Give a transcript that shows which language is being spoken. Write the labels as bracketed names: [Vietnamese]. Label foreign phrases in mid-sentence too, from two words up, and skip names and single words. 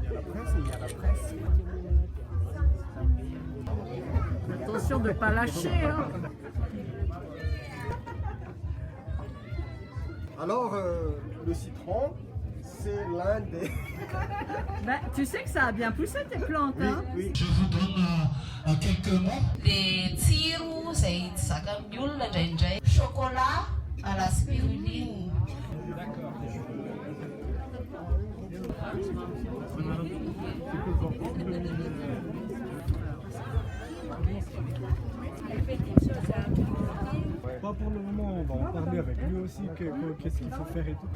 [French] Attention de ne pas lâcher. Hein. Alors, le citron, c'est l'un des... Ben, tu sais que ça a bien poussé tes plantes, oui, hein? Oui. Je vous donne quelques mots. [Malagasy] Les tsiro zay zakany olona indraindray. [French] Chocolat à la spiruline. Pas pour le moment, on va en parler avec lui aussi, qu'est-ce qu'il faut faire et tout.